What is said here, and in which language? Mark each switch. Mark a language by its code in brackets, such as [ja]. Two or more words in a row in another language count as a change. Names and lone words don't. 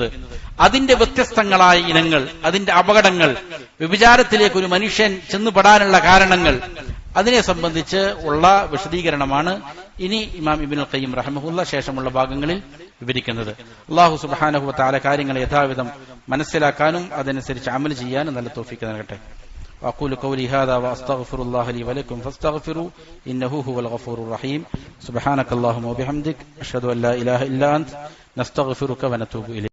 [ml] അതിന്റെ വ്യത്യസ്തങ്ങളായ ഇനങ്ങൾ, അതിന്റെ അപകടങ്ങൾ, വ്യഭിചാരത്തിലേക്ക് ഒരു മനുഷ്യൻ ചെന്നുപെടാനുള്ള കാരണങ്ങൾ, അതിനെ സംബന്ധിച്ച് ഉള്ള വിശദീകരണമാണ് ഇനി ഇമാം ഇബ്നുൽ ഖയ്യിം റഹിമഹുള്ള ശേഷമുള്ള ഭാഗങ്ങളിൽ വിവരിക്കുന്നത്. [ar] الله سبحانه وتعالى [ml] കാര്യങ്ങളെ യഥാവിധം മനസ്സിലാക്കാനും അതനുസരിച്ച് അമൽ ചെയ്യാനും നല്ല തൗഫീഖ് നൽകട്ടെ. [ar] وأقول قولي هذا وأستغفر الله لي ولكم فاستغفروا إنه هو الغفور الرحيم. سبحانك اللهم وبحمدك أشهد أن لا إله إلا أنت نستغفرك ونتوب إليك.